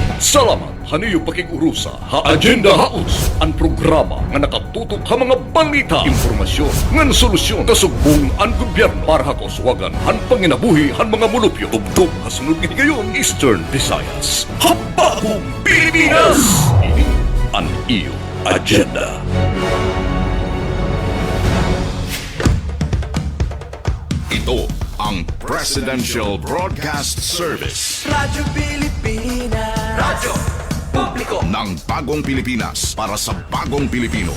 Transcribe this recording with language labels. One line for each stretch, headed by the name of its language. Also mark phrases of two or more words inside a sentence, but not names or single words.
Waray: Salamat haniyo pakigurusa ha
Filipino: Agenda Haus,
Waray: ang programa nga nakatutok ha mga balita, impormasyon, ngan solusyon kasugbong ang gobyerno para ha kuswagan han panginabuhi han mga mulupyo. Tugtog ha sunod nga higayon, Eastern Visayas. Habahong Pilipinas! Ini ang iyo agenda.
Filipino: Ito ang Presidential Broadcast Service. Radyo Pilipinas. Radyo Publiko ng bagong Pilipinas para sa bagong Pilipino.